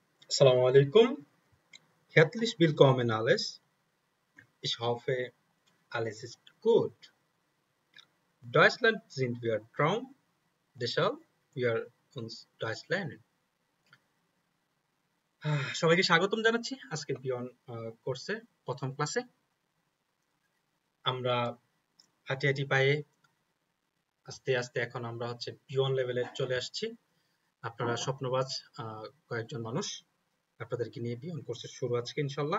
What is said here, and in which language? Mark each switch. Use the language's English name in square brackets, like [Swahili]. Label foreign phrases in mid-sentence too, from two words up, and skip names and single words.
[Arabic] السلام عليكم. [German] Herzlich willkommen alles. Ich hoffe, alles ist gut. Deutschland sind wir Traum, deshalb wir uns Deutsch lernen. [Bangla] সবাইকে স্বাগতম জানাচ্ছি আজকে বিয়ন কোর্সে প্রথম ক্লাসে। আমরা হাঁটি হাঁটি পায়ে আস্তে আস্তে এখন আমরা বিয়ন লেভেলে চলে আসছি। আপনারা স্বপ্নবাজ কয়েকজন মানুষ, আপনাদেরকে নিয়ে বিয়ন কোর্সের শুরু আজকে ইনশাল্লাহ।